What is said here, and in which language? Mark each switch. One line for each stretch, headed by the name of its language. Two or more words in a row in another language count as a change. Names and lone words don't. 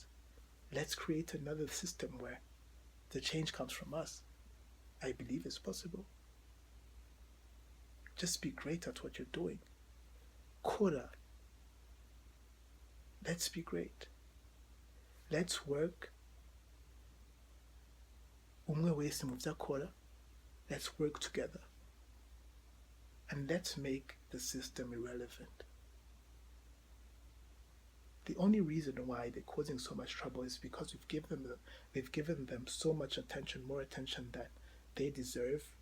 English: Let's create another system where the change comes from us. I believe it's possible. Just be great at what you're doing. Kora. Let's be great. Let's work.
Rundi: Umwe wese mu vyo akora.
English: Let's work together. And let's make the system irrelevant. The only reason why they're causing so much trouble is because we've given them so much attention, more attention than they deserve.